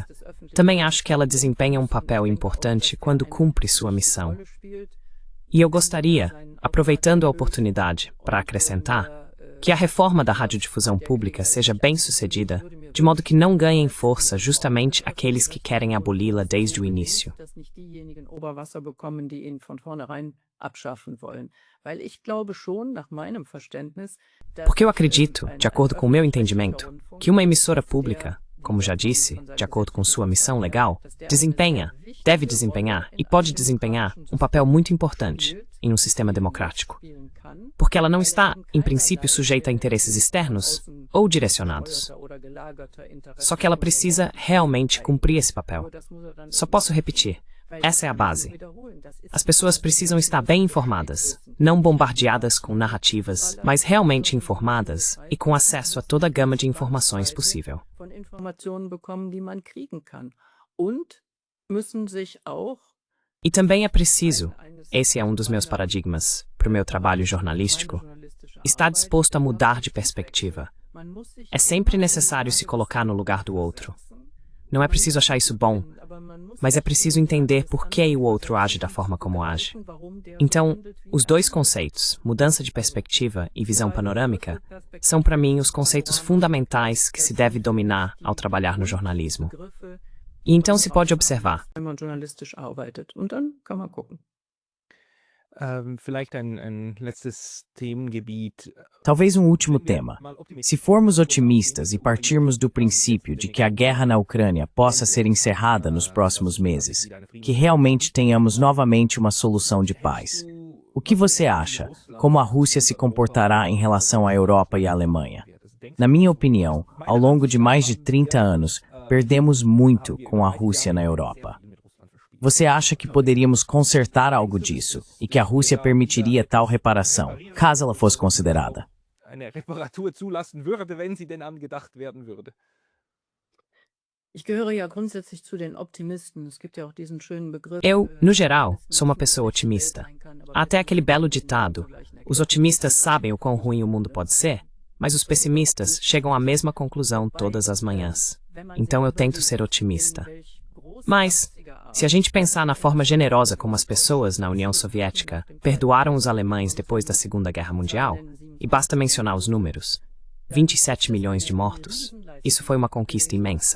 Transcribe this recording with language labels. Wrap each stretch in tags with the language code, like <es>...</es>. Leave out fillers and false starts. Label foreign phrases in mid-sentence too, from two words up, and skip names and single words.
<pt>Também acho que ela desempenha um papel importante quando cumpre sua missão. E eu gostaria, aproveitando a oportunidade para acrescentar, que a reforma da radiodifusão pública seja bem-sucedida, de modo que não ganhem força justamente aqueles que querem aboli-la desde o início.</pt> <de>Dass nicht diejenigen Oberwasser bekommen, die ihn von vornherein abschaffen wollen. Weil ich glaube schon, nach meinem Verständnis,</de> <pt>Porque eu acredito, de acordo com o meu entendimento, que uma emissora pública, como já disse, de acordo com sua missão legal, deve desempenhar e pode desempenhar um papel muito importante em um sistema democrático. Porque ela não está, em princípio, sujeita a interesses externos ou direcionados. Só que ela precisa realmente cumprir esse papel. Só posso repetir. Essa é a base. As pessoas precisam estar bem informadas, não bombardeadas com narrativas, mas realmente informadas e com acesso a toda a gama de informações possível.</pt> <de>von Informationen bekommen, die man kriegen kann. Und müssen sich auch</de> <pt>E também é preciso, esse é um dos meus paradigmas para o meu trabalho jornalístico, estar disposto a mudar de perspectiva. É sempre necessário se colocar no lugar do outro. Não é preciso achar isso bom, mas é preciso entender por que o outro age da forma como age. Então, os dois conceitos, mudança de perspectiva e visão panorâmica, são para mim os conceitos fundamentais que se deve dominar ao trabalhar no jornalismo. E então se pode observar.</pt> <de>wenn man journalistisch arbeitet. Und dann kann man gucken. Vielleicht ein letztes Themengebiet.</de> <pt>Talvez um último tema. Se formos otimistas e partirmos do princípio de que a guerra na Ucrânia possa ser encerrada nos próximos meses, que realmente tenhamos novamente uma solução de paz, o que você acha? Como a Rússia se comportará em relação à Europa e à Alemanha? Na minha opinião, ao longo de mais de 30 anos, perdemos muito com a Rússia na Europa. Você acha que poderíamos consertar algo disso e que a Rússia permitiria tal reparação, caso ela fosse considerada?</pt> <de>Eine Reparatur zulassen würde, wenn sie denn angedacht werden würde. Ich gehöre ja grundsätzlich zu den Optimisten. Es gibt ja auch diesen schönen Begriff.</de> <pt>Eu, no geral, sou uma pessoa otimista. Há até aquele belo ditado: os otimistas sabem o quão ruim o mundo pode ser, mas os pessimistas chegam à mesma conclusão todas as manhãs. Então eu tento ser otimista. Mas, se a gente pensar na forma generosa como as pessoas na União Soviética perdoaram os alemães depois da Segunda Guerra Mundial, e basta mencionar os números, 27 milhões de mortos, isso foi uma conquista imensa.</pt>